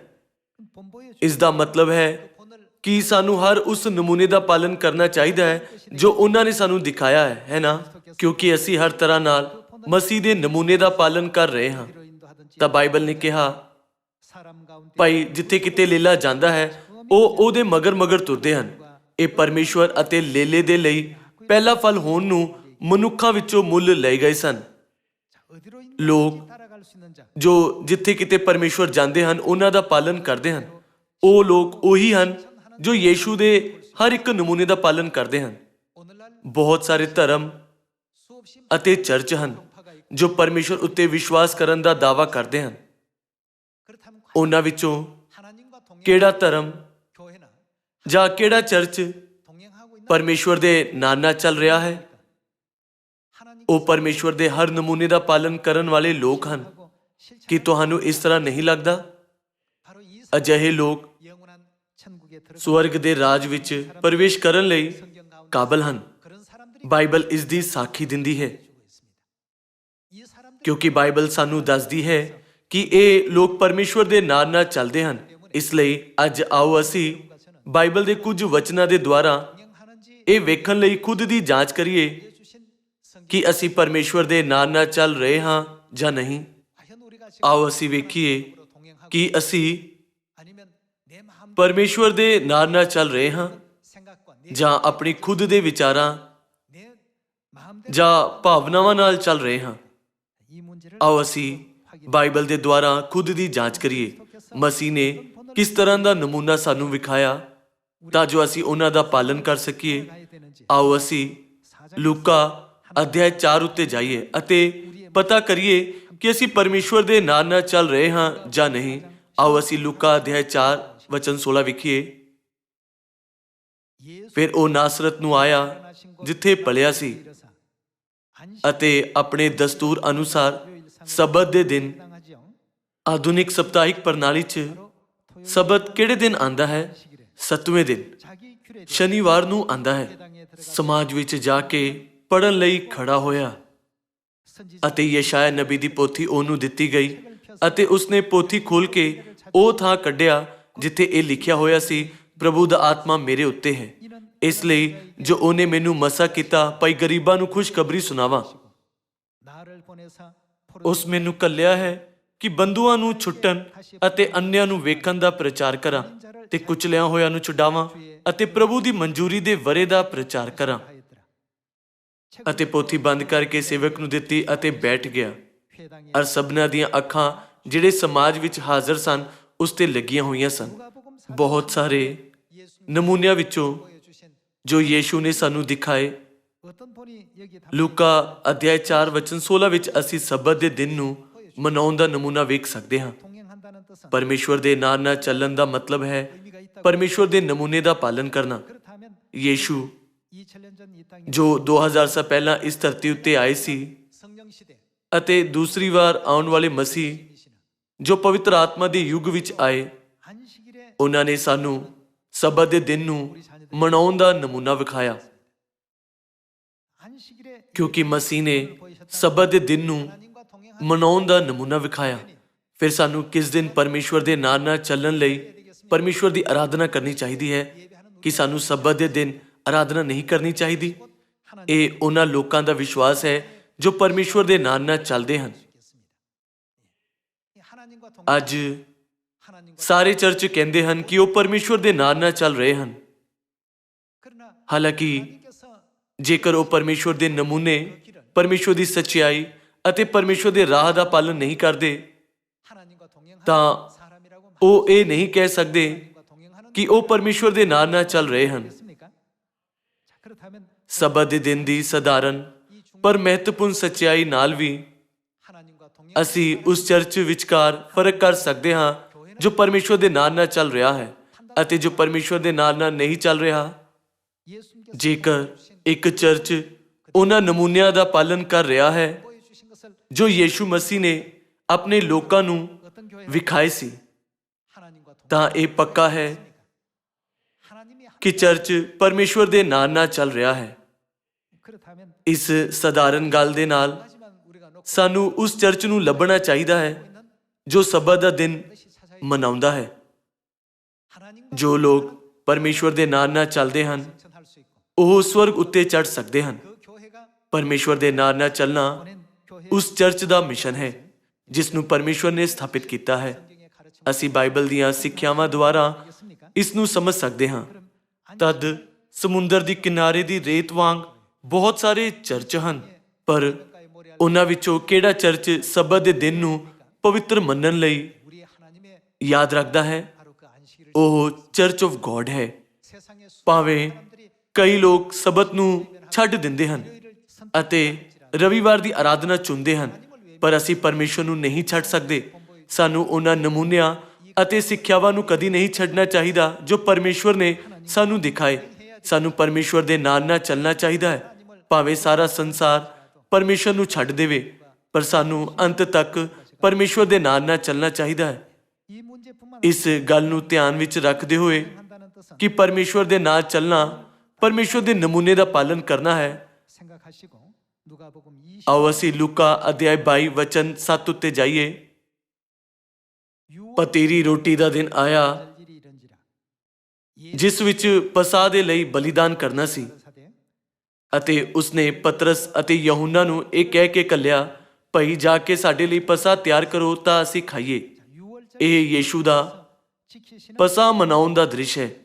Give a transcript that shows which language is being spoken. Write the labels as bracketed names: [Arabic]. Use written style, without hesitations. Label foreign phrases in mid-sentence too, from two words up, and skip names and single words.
[Punjabi] ਇਸ ਦਾ ਮਤਲਬ ਹੈ ਕਿ ਸਾਨੂੰ ਹਰ ਉਸ ਨਮੂਨੇ ਦਾ ਪਾਲਨ ਕਰਨਾ ਚਾਹੀਦਾ ਹੈ ਜੋ ਉਹਨਾਂ ਨੇ ਸਾਨੂੰ ਦਿਖਾਇਆ ਹੈ ਨਾ, ਕਿਉਂਕਿ ਅਸੀਂ ਹਰ ਤਰ੍ਹਾਂ ਨਾਲ ਮਸੀਹ ਦੇ ਨਮੂਨੇ ਦਾ ਪਾਲਨ ਕਰ ਰਹੇ ਹਾਂ। ਤਾਂ ਬਾਈਬਲ ਨੇ ਕਿਹਾ ਭਾਈ ਜਿੱਥੇ ਕਿਤੇ ਲੇਲਾ ਜਾਂਦਾ ਹੈ ਉਹ ਉਹਦੇ ਮਗਰ ਤੁਰਦੇ ਹਨ। ਇਹ ਪਰਮੇਸ਼ਵਰ ਅਤੇ ਲੇਲੇ ਦੇ ਲਈ ਪਹਿਲਾ ਫਲ ਹੋਣ ਨੂੰ ਮਨੁੱਖਾਂ ਵਿੱਚੋਂ ਮੁੱਲ ਲਏ ਗਏ ਸਨ। [Korean] 어디로 [Punjabi] ਲੋਕ [Korean] 있는지 따라갈 수 있는 자. [Punjabi] ਜੋ ਜਿੱਥੇ ਕਿਤੇ ਪਰਮੇਸ਼ਵਰ ਜਾਂਦੇ ਹਨ ਉਹਨਾਂ ਦਾ ਪਾਲਨ ਕਰਦੇ ਹਨ। ਉਹ ਲੋਕ ਉਹੀ ਹਨ ਜੋ ਯੀਸ਼ੂ ਦੇ ਹਰ ਇੱਕ ਨਮੂਨੇ ਦਾ ਪਾਲਨ ਕਰਦੇ ਹਨ। [Korean] 오늘날 [Punjabi] ਬਹੁਤ ਸਾਰੇ ਧਰਮ [Korean] 수없이 [Punjabi] ਅਤੇ ਚਰਚ ਹਨ ਜੋ ਪਰਮੇਸ਼ਵਰ ਉੱਤੇ ਵਿਸ਼ਵਾਸ ਕਰਨ ਦਾ ਦਾਅਵਾ ਕਰਦੇ ਹਨ। [Korean] 그렇다면 과연 [Punjabi] ਉਹਨਾਂ ਵਿੱਚੋਂ [Korean] 하나님과 동행 [Punjabi] ਕਿਹੜਾ ਧਰਮ [Korean] 교회나 [Punjabi] ਜਾਂ ਕਿਹੜਾ ਚਰਚ [Korean] 동행하고 있는 [Punjabi] ਪਰਮੇਸ਼ਵਰ ਦੇ ਨਾਲ ਨਾਲ ਚੱਲ ਰਿਹਾ ਹੈ? [Korean] 하나님 [Punjabi] ਉਹ ਪਰਮੇਸ਼ਵਰ ਦੇ ਹਰ ਨਮੂਨੇ ਦਾ ਪਾਲਨ ਕਰਨ ਵਾਲੇ ਲੋਕ ਹਨ। [Korean] 하고 실천 [Punjabi] ਕੀ ਤੁਹਾਨੂੰ ਇਸ ਤਰ੍ਹਾਂ ਨਹੀਂ ਲੱਗਦਾ? [Korean] 바로 이 [Punjabi] ਅਜਿਹੇ ਲੋਕ [Korean] 영원한 천국에 들어가 [Punjabi] ਸਵਰਗ ਦੇ ਰਾਜ ਵਿੱਚ ਪ੍ਰਵੇਸ਼ ਕਰਨ ਲਈ [Korean] 성경 가운데 [Punjabi] ਕਾਬਲ ਹਨ। [Korean] 그런 사람들이 [Punjabi] ਬਾਈਬਲ ਇਸ ਦੀ ਸਾਖੀ ਦਿੰਦੀ ਹੈ, [Korean] 주고 있습니다. 이 사람들이 [Punjabi] ਕਿਉਂਕਿ ਬਾਈਬਲ ਸਾਨੂੰ ਦੱਸਦੀ ਹੈ ਕਿ ਇਹ ਲੋਕ ਪਰਮੇਸ਼ਵਰ ਦੇ ਨਾਲ ਨਾਲ ਚੱਲਦੇ ਹਨ। ਇਸ ਲਈ ਅੱਜ ਆਓ ਅਸੀਂ ਬਾਈਬਲ ਦੇ ਕੁਝ ਵਚਨਾਂ ਦੇ ਦੁਆਰਾ [Korean] 동행하는지 [Punjabi] ਇਹ ਵੇਖਣ ਲਈ ਖੁਦ ਦੀ ਜਾਂਚ ਕਰੀਏ [Korean] 주신 성경 [Punjabi] ਕਿ ਅਸੀਂ ਪਰਮੇਸ਼ਵਰ ਦੇ ਨਾਲ ਨਾਲ ਚੱਲ ਰਹੇ ਹਾਂ ਜਾਂ ਨਹੀਂ। [Korean] 과연 우리가 지금 [Punjabi] ਆਓ ਅਸੀਂ ਵੇਖੀਏ [Korean] 으로 동행하고 [Punjabi] ਕਿ ਅਸੀਂ [Korean] 아니면 내 마음 [Punjabi] ਪਰਮੇਸ਼ਵਰ ਦੇ ਨਾਲ ਨਾਲ ਚੱਲ ਰਹੇ ਹਾਂ [Korean] 생각과 내 [Punjabi] ਜਾਂ ਆਪਣੀ ਖੁਦ ਦੇ ਵਿਚਾਰਾਂ [Korean] 내 마음대로 [Punjabi] ਜਾਂ ਭਾਵਨਾਵਾਂ ਨਾਲ ਚੱਲ ਰਹੇ ਹਾਂ। [Korean] 이 문제를 [Punjabi] ਆਓ ਅਸੀਂ ਬਾਈਬਲ ਦੇ ਦੁਆਰਾ ਖੁਦ ਦੀ ਜਾਂਚ ਕਰੀਏ। ਮਸੀਹ ਨੇ ਕਿਸ ਤਰ੍ਹਾਂ ਦਾ ਨਮੂਨਾ ਸਾਨੂੰ ਵਿਖਾਇਆ ਤਾਂ ਜੋ ਅਸੀਂ ਉਹਨਾਂ ਦਾ ਪਾਲਨ ਕਰ ਸਕੀਏ। [Korean] 가야 되는지 [Punjabi] ਆਓ ਅਸੀਂ ਲੂਕਾ ਅਧਿਆਇ 4 ਉੱਤੇ ਜਾਈਏ ਅਤੇ ਪਤਾ ਕਰੀਏ ਕਿ ਅਸੀਂ ਪਰਮੇਸ਼ਵਰ ਦੇ ਨਾਲ ਨਾਲ ਚੱਲ ਰਹੇ ਹਾਂ ਜਾਂ ਨਹੀਂ। ਆਓ ਅਸੀਂ ਲੂਕਾ ਅਧਿਆਇ 4 ਵਚਨ 16 ਵੇਖੀਏ। [Korean] 예수 [Punjabi] ਫਿਰ ਉਹ ਨਾਸਰਤ ਨੂੰ ਆਇਆ ਜਿੱਥੇ ਪਲਿਆ ਸੀ [Korean] 이르사 안식 [Punjabi] ਅਤੇ ਆਪਣੇ ਦਸਤੂਰ ਅਨੁਸਾਰ ਸਬਤ ਦੇ ਦਿਨ [Korean] 당하지요. [Punjabi] ਆਧੁਨਿਕ ਸਪਤਾਹਿਕ ਪ੍ਰਣਾਲੀ 'ਚ ਸਬਤ ਕਿਹੜੇ ਦਿਨ ਆਂਦਾ ਹੈ? 7ਵੇਂ ਦਿਨ [Korean] 자기 규례 [Punjabi] ਸ਼ਨੀਵਾਰ ਨੂੰ ਆਂਦਾ ਹੈ। [Korean] 당에 들어가 [Punjabi] ਸਮਾਜ ਵਿੱਚ ਜਾ ਕੇ ਪੜਨ ਲਈ ਖੜਾ ਹੋਇਆ [Korean] 선지 [Punjabi] ਅਤੇ ਯਸ਼ਾਇਆ ਨਬੀ ਦੀ ਪੋਥੀ ਉਹਨੂੰ ਦਿੱਤੀ ਗਈ ਅਤੇ ਉਸਨੇ ਪੋਥੀ ਖੋਲ ਕੇ ਉਹ ਥਾਂ ਕੱਢਿਆ ਜਿੱਥੇ ਇਹ ਲਿਖਿਆ ਹੋਇਆ ਸੀ, ਪ੍ਰਭੂ ਦਾ ਆਤਮਾ ਮੇਰੇ ਉੱਤੇ ਹੈ, ਇਸ ਲਈ ਜੋ ਉਹਨੇ ਮੈਨੂੰ ਮਸਾ ਕੀਤਾ ਭਾਈ ਗਰੀਬਾਂ ਨੂੰ ਖੁਸ਼ਖਬਰੀ ਸੁਣਾਵਾਂ। [Korean] 나를 보내사 [Punjabi] ਉਸ ਮੈਨੂੰ ਕੱਲਿਆ ਹੈ ਕਿ ਬੰਧੂਆਂ ਨੂੰ ਛੁੱਟਣ ਅਤੇ ਅੰਨ੍ਹਿਆਂ ਨੂੰ ਵੇਖਣ ਦਾ ਪ੍ਰਚਾਰ ਕਰਾਂ ਤੇ ਕੁਚਲਿਆਂ ਹੋਇਆਂ ਨੂੰ ਛੁਡਾਵਾਂ ਅਤੇ ਪ੍ਰਭੂ ਦੀ ਮਨਜ਼ੂਰੀ ਦੇ ਵਰੇ ਦਾ ਪ੍ਰਚਾਰ ਕਰਾਂ। [Korean] 하였더라. [Punjabi] ਅਤੇ ਪੋਥੀ ਬੰਦ ਕਰਕੇ ਸੇਵਕ ਨੂੰ ਦਿੱਤੀ ਅਤੇ ਬੈਠ ਗਿਆ। [Korean] 회당에 [Punjabi] ਅਰ ਸਭਨਾਂ ਦੀਆਂ ਅੱਖਾਂ ਜਿਹੜੇ ਸਮਾਜ ਵਿੱਚ ਹਾਜ਼ਰ ਸਨ ਉਸ ਤੇ ਲੱਗੀਆਂ ਹੋਈਆਂ ਸਨ। [Korean] 누가복음 [Punjabi] ਬਹੁਤ ਸਾਰੇ [Korean] 예수님 [Punjabi] ਨਮੂਨਿਆਂ ਵਿੱਚੋਂ [Korean] 보여주신 [Punjabi] ਜੋ ਯੀਸ਼ੂ ਨੇ ਸਾਨੂੰ ਦਿਖਾਏ, [Korean] 어떤 분이 여기 담 [Punjabi] ਲੂਕਾ ਅਧਿਆਇ 4 ਵਚਨ 16 ਵਿੱਚ ਅਸੀਂ ਸਬਤ ਦੇ ਦਿਨ ਨੂੰ ਮਨਾਉਣ ਦਾ ਨਮੂਨਾ ਵੇਖ ਸਕਦੇ ਹਾਂ। [Korean] 동행한다는 뜻은 [Punjabi] ਪਰਮੇਸ਼ਵਰ ਦੇ ਨਾਲ ਨਾਲ ਚੱਲਣ ਦਾ ਮਤਲਬ ਹੈ [Korean] 의미가 있다고. [Punjabi] ਪਰਮੇਸ਼ਵਰ ਦੇ ਨਮੂਨੇ ਦਾ ਪਾਲਨ ਕਰਨਾ। [Korean] 그렇다면 [Punjabi] ਯੀਸ਼ੂ [Korean] 2000년 전 이 땅에 [Punjabi] ਜੋ 2000 ਸਾਲ ਪਹਿਲਾਂ ਇਸ ਧਰਤੀ ਉੱਤੇ ਆਏ ਸੀ [Korean] 성령 시대 [Punjabi] ਅਤੇ ਦੂਸਰੀ ਵਾਰ ਆਉਣ ਵਾਲੇ ਮਸੀਹ [Korean] 이시는 [Punjabi] ਜੋ ਪਵਿੱਤਰ ਆਤਮਾ ਦੇ ਯੁੱਗ ਵਿੱਚ ਆਏ, [Korean] 안식일에 [Punjabi] ਉਹਨਾਂ ਨੇ ਸਾਨੂੰ ਸਬਤ ਦੇ ਦਿਨ ਨੂੰ ਮਨਾਉਣ ਦਾ ਨਮੂਨਾ ਵਿਖਾਇਆ। [Korean] 안식일에 [Punjabi] ਕਿਉਂਕਿ ਮਸੀਹ ਨੇ ਸਬਤ ਦੇ ਦਿਨ ਨੂੰ [Korean] 하나님과 동행하는 [Punjabi] ਮਨਾਉਣ ਦਾ ਨਮੂਨਾ ਵਿਖਾਇਆ। ਫਿਰ ਸਾਨੂੰ ਕਿਸ ਦਿਨ ਪਰਮੇਸ਼ਵਰ ਦੇ ਨਾਲ ਨਾਲ ਚੱਲਣ ਲਈ ਪਰਮੇਸ਼ਵਰ ਦੀ ਆਰਾਧਨਾ ਕਰਨੀ ਚਾਹੀਦੀ ਹੈ ਕਿ ਸਾਨੂੰ ਸਬਤ ਦੇ ਦਿਨ ਆਰਾਧਨਾ ਨਹੀਂ ਕਰਨੀ ਚਾਹੀਦੀ। ਇਹ ਉਹਨਾਂ ਲੋਕਾਂ ਦਾ ਵਿਸ਼ਵਾਸ ਹੈ ਜੋ ਪਰਮੇਸ਼ਵਰ ਦੇ ਨਾਲ ਨਾਲ ਚੱਲਦੇ ਹਨ। [Korean] 이 하나님과 동행 [Punjabi] ਅੱਜ [Korean] 하나님과 [Punjabi] ਸਾਰੇ ਚਰਚ ਕਹਿੰਦੇ ਹਨ ਕਿ ਉਹ ਪਰਮੇਸ਼ਵਰ ਦੇ ਨਾਲ ਨਾਲ ਚੱਲ ਰਹੇ ਹਨ। [Korean] 그러나 [Punjabi] ਹਾਲਾਂਕਿ [Korean] 하나님께서 [Punjabi] ਜੇਕਰ ਉਹ ਪਰਮੇਸ਼ਵਰ ਦੇ ਨਮੂਨੇ, ਪਰਮੇਸ਼ਵਰ ਦੀ ਸੱਚਾਈ ਅਤੇ ਪਰਮੇਸ਼ਵਰ ਦੇ ਰਾਹ ਦਾ ਪਾਲਨ ਨਹੀਂ ਕਰਦੇ [Korean] 하나님과 동행하는 [Punjabi] ਤਾਂ [Korean] 사람이라고 [Punjabi] ਉਹ ਇਹ ਨਹੀਂ ਕਹਿ ਸਕਦੇ [Korean] 하나님과 동행하는 [Punjabi] ਕਿ ਉਹ ਪਰਮੇਸ਼ਵਰ ਦੇ ਨਾਲ ਨਾਲ ਚੱਲ ਰਹੇ ਹਨ। [Korean] 있습니까? 자, 그렇다면 [Punjabi] ਸਬਤ ਦੇ ਦਿਨ ਦੀ ਸਧਾਰਨ ਪਰ ਮਹੱਤਵਪੂਰਨ ਸੱਚਾਈ ਨਾਲ ਵੀ [Korean] 하나님과 동행 [Punjabi] ਅਸੀਂ ਉਸ ਚਰਚ ਵਿਚਕਾਰ ਫਰਕ ਕਰ ਸਕਦੇ ਹਾਂ ਜੋ ਪਰਮੇਸ਼ਵਰ ਦੇ ਨਾਲ ਨਾਲ ਚੱਲ ਰਿਹਾ ਹੈ ਅਤੇ ਜੋ ਪਰਮੇਸ਼ਵਰ ਦੇ ਨਾਲ ਨਾਲ ਨਹੀਂ ਚੱਲ ਰਿਹਾ। [Korean] 예수님께서 [Punjabi] ਜੇਕਰ ਇੱਕ ਚਰਚ ਉਹਨਾਂ ਨਮੂਨਿਆਂ ਦਾ ਪਾਲਨ ਕਰ ਰਿਹਾ ਹੈ [Korean] 보여주신 것을 [Punjabi] ਜੋ ਯੀਸ਼ੂ ਮਸੀਹ ਨੇ ਆਪਣੇ ਲੋਕਾਂ ਨੂੰ [Korean] 어떤 교회가 [Punjabi] ਵਿਖਾਏ ਸੀ, [Korean] 하나님과 동행 [Punjabi] ਤਾਂ ਇਹ ਪੱਕਾ ਹੈ [Korean] 하나님이 [Punjabi] ਕਿ ਚਰਚ ਪਰਮੇਸ਼ਵਰ ਦੇ ਨਾਲ ਨਾਲ ਚੱਲ ਰਿਹਾ ਹੈ। [Korean] 그렇다면 [Punjabi] ਇਸ ਸਧਾਰਨ ਗੱਲ ਦੇ ਨਾਲ [Korean] 하지만 우리가 놓고 [Punjabi] ਸਾਨੂੰ ਉਸ ਚਰਚ ਨੂੰ ਲੱਭਣਾ ਚਾਹੀਦਾ ਹੈ ਜੋ ਸਬਤ ਦਾ ਦਿਨ [Korean] 다시 찾아야 [Punjabi] ਮਨਾਉਂਦਾ ਹੈ। [Korean] 하나님과 [Punjabi] ਜੋ ਲੋਕ ਪਰਮੇਸ਼ਵਰ ਦੇ ਨਾਲ ਨਾਲ ਚੱਲਦੇ ਹਨ [Korean] 실천할 수 있고 [Punjabi] ਉਹ ਸਵਰਗ ਉੱਤੇ ਚੜ ਸਕਦੇ ਹਨ। [Korean] 그 교회가 [Punjabi] ਪਰਮੇਸ਼ਵਰ ਦੇ ਨਾਲ ਨਾਲ ਚੱਲਣਾ [Korean] 보낸 교회 [Punjabi] ਉਸ ਚਰਚ ਦਾ ਮਿਸ਼ਨ ਹੈ ਜਿਸ ਨੂੰ ਪਰਮੇਸ਼ਵਰ ਨੇ ਸਥਾਪਿਤ ਕੀਤਾ ਹੈ। [Korean] 성경의 가르침 [Punjabi] ਅਸੀਂ ਬਾਈਬਲ ਦੀਆਂ ਸਿੱਖਿਆਵਾਂ ਦੁਆਰਾ [Korean] 있습니까? [Punjabi] ਇਸ ਨੂੰ ਸਮਝ ਸਕਦੇ ਹਾਂ। ਤਦ ਸਮੁੰਦਰ ਦੀ ਕਿਨਾਰੇ ਦੀ ਰੇਤ ਵਾਂਗ ਬਹੁਤ ਸਾਰੇ ਚਰਚ ਹਨ, ਪਰ [Korean] 가에 모래알 [Punjabi] ਉਹਨਾਂ ਵਿੱਚੋਂ ਕਿਹੜਾ ਚਰਚ ਸਬਤ ਦੇ ਦਿਨ ਨੂੰ ਪਵਿੱਤਰ ਮੰਨਣ ਲਈ [Korean] 우리 하나님의 [Punjabi] ਯਾਦ ਰੱਖਦਾ ਹੈ? [Korean] 바로 그 안식일을 [Punjabi] ਉਹ ਚਰਚ ਆਫ ਗੋਡ ਹੈ। [Korean] 세상의 수많은 [Punjabi] ਭਾਵੇਂ [Korean] 사람들이 [Punjabi] ਕਈ ਲੋਕ ਸਬਤ ਨੂੰ ਛੱਡ ਦਿੰਦੇ ਹਨ [Korean] 일요일을 [Punjabi] ਅਤੇ ਰਵਿਵਾਰ ਦੀ ਆਰਾਧਨਾ ਚੁਣਦੇ ਹਨ, ਪਰ ਅਸੀਂ ਪਰਮੇਸ਼ਵਰ ਨੂੰ ਨਹੀਂ ਛੱਡ ਸਕਦੇ। ਸਾਨੂੰ ਉਹਨਾਂ ਨਮੂਨਿਆਂ ਅਤੇ ਸਿੱਖਿਆਵਾਂ ਨੂੰ ਕਦੀ ਨਹੀਂ ਛੱਡਣਾ ਚਾਹੀਦਾ ਜੋ ਪਰਮੇਸ਼ਵਰ ਨੇ ਸਾਨੂੰ ਦਿਖਾਏ। ਸਾਨੂੰ ਪਰਮੇਸ਼ਵਰ ਦੇ ਨਾਲ ਚੱਲਣਾ ਚਾਹੀਦਾ ਹੈ। ਭਾਵੇਂ ਸਾਰਾ ਸੰਸਾਰ ਪਰਮੇਸ਼ਵਰ ਨੂੰ ਛੱਡ ਦੇਵੇ, ਪਰ ਸਾਨੂੰ ਅੰਤ ਤੱਕ ਪਰਮੇਸ਼ਵਰ ਦੇ ਨਾਲ ਚੱਲਣਾ ਚਾਹੀਦਾ ਹੈ। [Korean] 이 문제뿐만 [Punjabi] ਇਸ ਗੱਲ ਨੂੰ ਧਿਆਨ ਵਿੱਚ ਰੱਖਦੇ ਹੋਏ [Korean] 한다는 뜻은 [Punjabi] ਕਿ ਪਰਮੇਸ਼ਵਰ ਦੇ ਨਾਲ ਚੱਲਣਾ, ਪਰਮੇਸ਼ਵਰ ਦੇ ਨਮੂਨੇ ਦਾ ਪਾਲਨ ਕਰਨਾ ਹੈ। [Korean] 생각하시고 누가복음 20 [Punjabi] ਆਓ ਅਸੀਂ ਲੂਕਾ ਅਧਿਆਇ 22 ਵਚਨ 7 ਉੱਤੇ ਜਾਈਏ। ਪਤੀਰੀ ਰੋਟੀ ਦਾ ਦਿਨ ਆਇਆ [Korean] 일이 이런지라 [Punjabi] ਜਿਸ ਵਿੱਚ ਪਸਾ ਦੇ ਲਈ ਬਲੀਦਾਨ ਕਰਨਾ ਸੀ, [Korean] 사대 [Punjabi] ਅਤੇ ਉਸਨੇ ਪਤਰਸ ਅਤੇ ਯਹੂਨਾ ਨੂੰ ਇਹ ਕਹਿ ਕੇ ਘੱਲਿਆ, ਭਈ ਜਾ ਕੇ ਸਾਡੇ ਲਈ ਪਸਾ ਤਿਆਰ ਕਰੋ ਤਾਂ ਅਸੀਂ ਖਾਈਏ। [Korean] 6월절 [Punjabi] ਇਹ ਯੀਸ਼ੂ ਦਾ [Korean] 지키시는 [Punjabi] ਪਸਾ ਮਨਾਉਣ ਦਾ ਦ੍ਰਿਸ਼ ਹੈ,